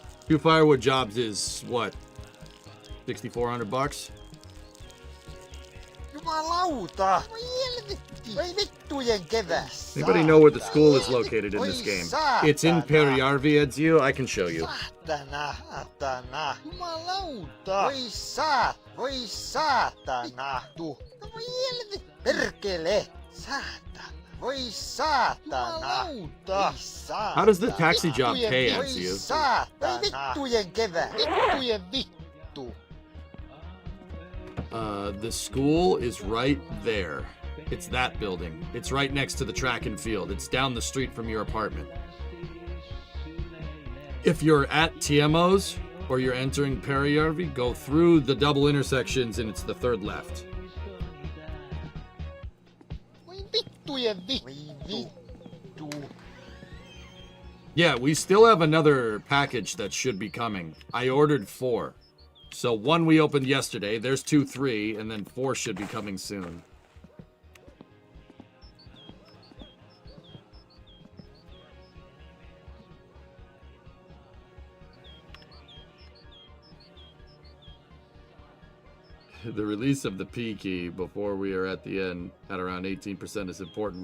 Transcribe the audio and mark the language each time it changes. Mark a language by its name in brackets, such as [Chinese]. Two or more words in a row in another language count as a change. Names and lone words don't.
[English] 2 firewood jobs is what? $6,400? [Finnish] Jumalauta! Voi helvetti! Voi vittujen kevää! [English] Anybody know where the school is located in this game? It's in Perijärvi, Ezio. I can show you. [Finnish] Saatana! Saatana! Jumalauta! Voi saatana! Voi helvetti! Perkele! Saatana! Voi saatana! Jumalauta! [English] How does the taxi job pay, Ezio? [Finnish] Voi saatana! Voi vittujen kevää! Vittujen vittu! [English] The school is right there. It's that building. It's right next to the track and field. It's down the street from your apartment. If you're at TMO's or you're entering Perijärvi, go through the double intersections and it's the third left. [Finnish] Voi vittujen vittu! [English] Yeah, we still have another package that should be coming. I ordered 4. So 1 we opened yesterday, there's 2, 3, and then 4 should be coming soon. The release of the P key before we are at the end at around 18% is important.